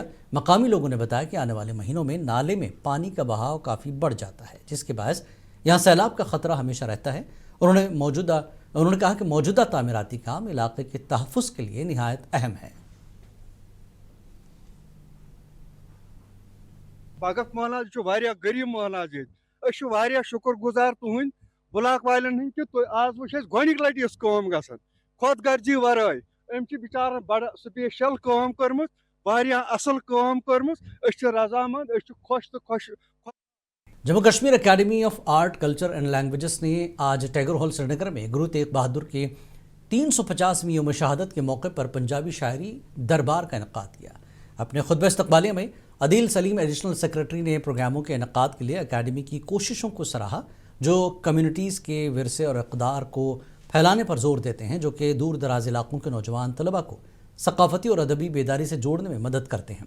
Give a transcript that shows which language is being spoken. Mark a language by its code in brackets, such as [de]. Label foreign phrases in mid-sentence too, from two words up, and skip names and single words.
[ur] مقامی لوگوں نے بتایا کہ آنے والے مہینوں میں نالے میں پانی کا بہاؤ کافی بڑھ جاتا ہے جس کے باعث یہاں سیلاب کا خطرہ ہمیشہ رہتا ہے. انہوں نے کہا کہ موجودہ تعمیراتی کام علاقے کے تحفظ کے لیے نہایت اہم ہے. [ks] بھگت محلہ واریاہ غریب محلہ واریاہ شکر گزار تہند بلاک والن ہند کہ آز وچ گۄڈنِک لٹہِ یۄس کٲم گژھان خود غرضی ورٲے أمۍ چھِ بِچارن بڑٕ سپیشل کٲم کٔرمٕژ واریاہ اصل کٲم کٔرمٕژ أسۍ چھِ رضامند أسۍ چھِ خۄش تہٕ خۄش. [ur] جموں کشمیر اکیڈمی آف آرٹ کلچر اینڈ لینگویجز نے آج ٹیگور ہال سری نگر میں گرو تیغ بہادر کے 350ویں یوم شہادت کے موقع پر پنجابی شاعری دربار کا انعقاد کیا. اپنے خطبہ استقبالیہ میں عدیل سلیم ایڈیشنل سیکرٹری نے پروگراموں کے انعقاد کے لیے اکیڈمی کی کوششوں کو سراہا جو کمیونٹیز کے ورثے اور اقدار کو پھیلانے پر زور دیتے ہیں، جو کہ دور دراز علاقوں کے نوجوان طلباء کو ثقافتی اور ادبی بیداری سے جوڑنے میں مدد کرتے ہیں۔